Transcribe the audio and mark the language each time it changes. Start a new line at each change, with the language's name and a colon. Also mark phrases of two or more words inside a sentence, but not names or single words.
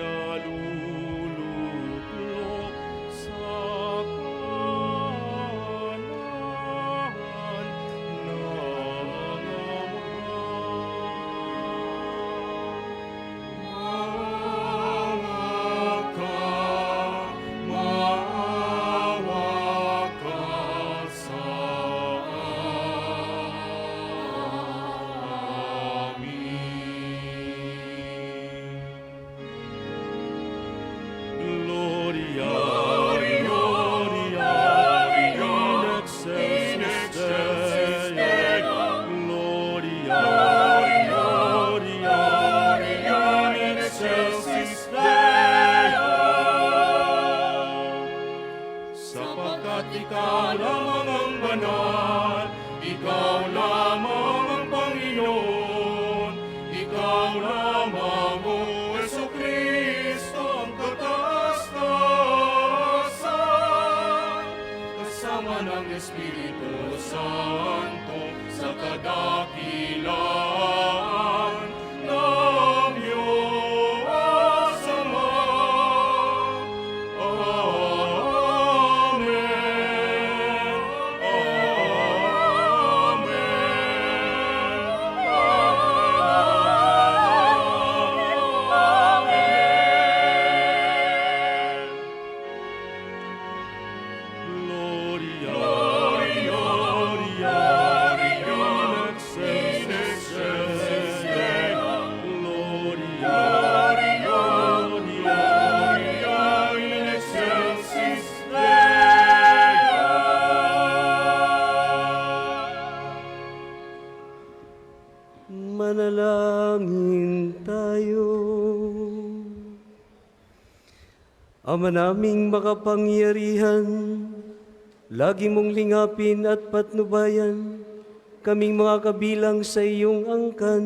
Filipino: naluluklok sa kanan ng Maawa ka sa amin.
Latin: Gloria, Gloria, in excelsis Deo. Gloria, Gloria, in excelsis Deo.
Filipino: Sapagkat ikaw lamang ang banal, ikaw lamang ang Panginoon, ikaw lamang, O Jesucristo, ang kataas-taasan, kasama ng Espiritu Santo sa kadakilaan ng Diyos Ama. Amen.
Latin: Gloria, Gloria, in excelsis Deo. Gloria, Gloria, in excelsis Deo.
Filipino: Manalangin tayo. Ama naming makapangyarihan, lagi mong lingapin at patnubayan kaming mga kabilang sa iyong angkan.